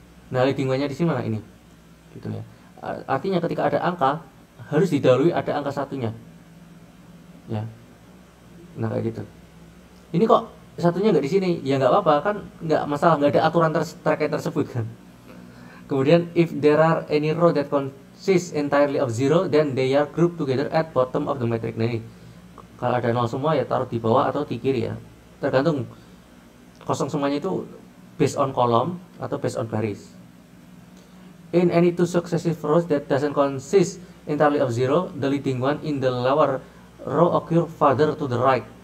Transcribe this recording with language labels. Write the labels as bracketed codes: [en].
[id] Nah leading one-nya di sini mana ini, gitu ya. Artinya ketika ada angka harus didahului ada angka satunya, ya. Nah kayak gitu. Ini kok satunya nggak di sini, ya nggak apa-apa kan, nggak masalah, nggak ada aturan terkait tersebut kan. Kemudian [en] if there are any row that consists entirely of zero, then they are grouped together at bottom of the matrix. [id] Nah ini kalau ada 0 semua ya taruh di bawah atau di kiri ya, tergantung. Kosong semuanya itu [en] based on column [id] atau based on baris. [en] In any two successive rows that doesn't consist entirely of zero, the leading one in the lower row occur farther to the right.